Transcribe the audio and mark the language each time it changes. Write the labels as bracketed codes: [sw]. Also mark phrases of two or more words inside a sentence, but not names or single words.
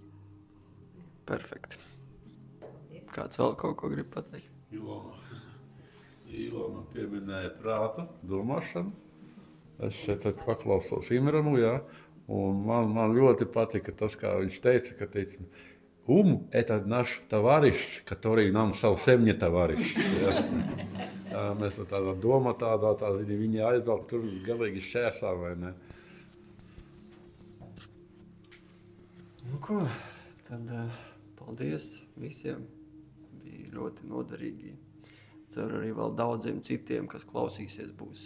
[lv] Perfekti. Kāds vēl kaut ko grib pateikt? Ilona pieminēja prātu, domāšanu. Es šeit paklausos Imranu, jā. Un man ļoti patika tas, kā viņš teica, ka teica, [ru] это наш товарищ, который нам совсем не товарищ. [lv] Mēs tādā domā, tā viņi aizbraukt, tur galīgi šķērsā, vai ne? Nu ko, tad paldies visiem. Bija ļoti noderīgi. Ceru arī vēl daudziem citiem, kas klausīsies, būs